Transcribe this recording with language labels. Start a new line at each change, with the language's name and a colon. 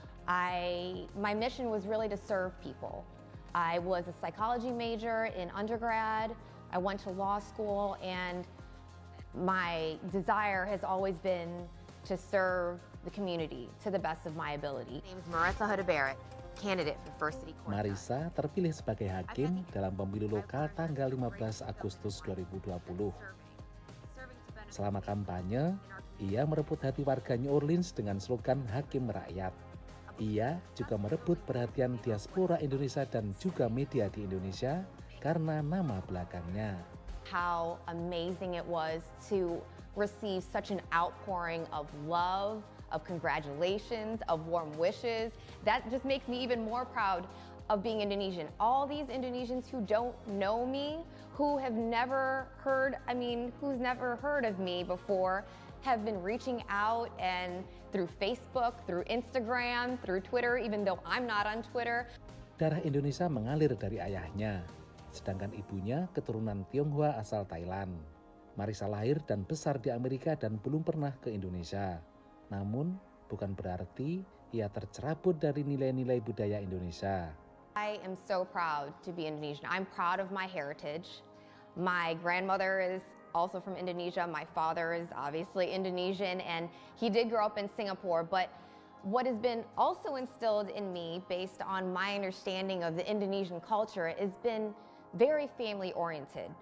English: My mission was really to serve people. I was a psychology major in undergrad. I went to law school and my desire has always been to serve the community to the best of my ability. My name is Marissa Huta Barrett. candidate for first city court.
Indonesian: Marisa terpilih sebagai hakim dalam pemilu lokal tanggal 15 Agustus 2020. Selama kampanye, ia merebut hati warga New Orleans dengan slogan Hakim Rakyat. Ia juga merebut perhatian diaspora Indonesia dan juga media di Indonesia karena nama belakangnya.
English: How amazing it was to receive such an outpouring of love, of congratulations, of warm wishes. That just makes me even more proud of being Indonesian. All these Indonesians who don't know me, who have never heard, who's never heard of me before, have been reaching out and through Facebook, through Instagram, through Twitter, even though I'm not on Twitter.
Indonesian: Darah Indonesia mengalir dari ayahnya, sedangkan ibunya keturunan Tionghoa asal Thailand. Marisa lahir dan besar di Amerika dan belum pernah ke Indonesia. Namun, bukan berarti ia tercerabut dari nilai-nilai budaya Indonesia.
English: I am so proud to be Indonesian. I'm proud of my heritage. My grandmother is also from Indonesia. My father is obviously Indonesian, and he did grow up in Singapore. But what has been also instilled in me, based on my understanding of the Indonesian culture, has been very family-oriented.